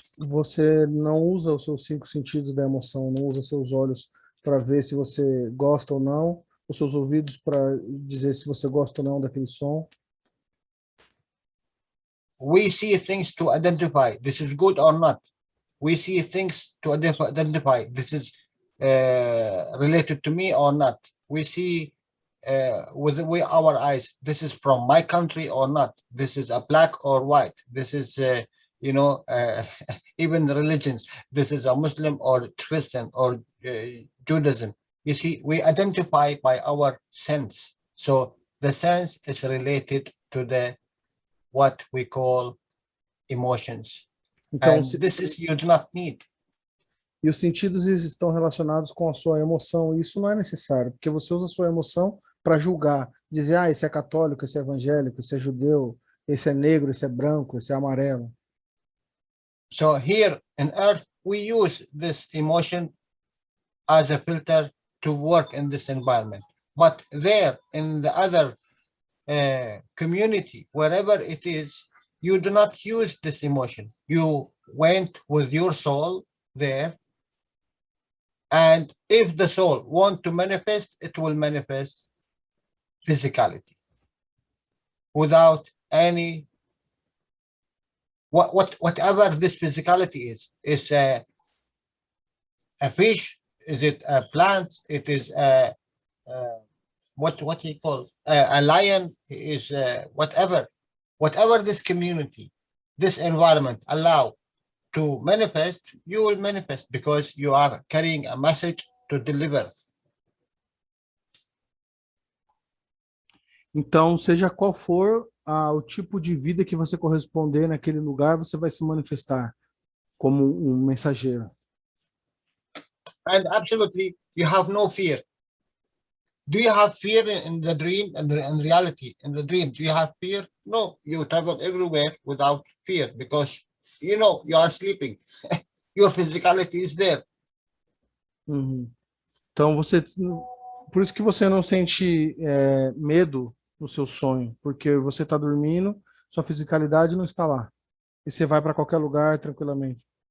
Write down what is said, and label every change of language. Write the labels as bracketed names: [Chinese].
[Portuguese] Você não usa os seus 5 sentidos da emoção, não usa seus olhos para ver se você gosta ou não, os seus ouvidos para dizer se você gosta ou não daquele som. [English] We see things to identify this is good or not. We see things to identify this is related to me or not. We see with our eyes, this is from my country or not. This is a black or white. This is even the religions. This is a Muslim or Christian or Judaism. You see, we identify by our sense. So the sense is related to the what we call emotions. [Portuguese] Então, [English] And this is you do not need. [Portuguese] E os sentidos estão relacionados com a sua emoção, e isso não é necessário, porque você usa a sua emoção para julgar, dizer, ah, esse é católico, esse é evangélico, esse é judeu, esse é negro, esse é branco, esse é amarelo. [English] So here in earth, we use this emotion as a filter to work in this environment. But there in the other community, wherever it is, you do not use this emotion. You went with your soul there. And if the soul want to manifest, it will manifest physicality without any whatever this physicality is a fish, is it a plant, it is a what you call a lion, is whatever this community, this environment allow to manifest, you will manifest because you are carrying a message to deliver. [Portuguese] Então, seja qual for o tipo de vida que você corresponder naquele lugar, você vai se manifestar como um mensageiro. [English] And absolutely, you have no fear. Do you have fear in the dream and in reality? In the dream, do you have fear? No, you travel everywhere without fear because you know you are sleeping. Your physicality is there. Uhum. [Portuguese] Então, por isso que você não sente medo no seu sonho, porque você está dormindo, sua fisicalidade não está lá. E você vai para qualquer lugar tranquilamente.